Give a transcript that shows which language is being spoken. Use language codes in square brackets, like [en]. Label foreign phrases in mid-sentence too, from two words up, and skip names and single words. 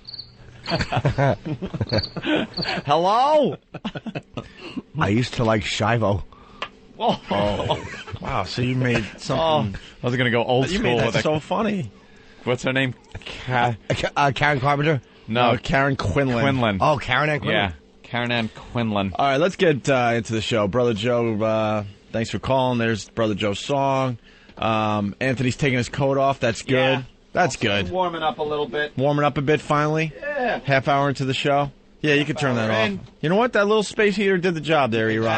[en] Hello? I used to like Shivo. Oh. Wow, so you made something. I was going to go old school. You made that with so funny. What's her name? Karen Carpenter? No, Karen Quinlan. Oh, Karen Ann Quinlan. Yeah, Karen Ann Quinlan. All right, let's get into the show. Brother Joe, thanks for calling. There's Brother Joe's song. Anthony's taking his coat off. That's good. Yeah. That's good. Warming up a little bit. Warming up a bit finally? Yeah. Half hour into the show? Yeah, you can turn that off. You know what? That little space heater did the job there, E-Rock.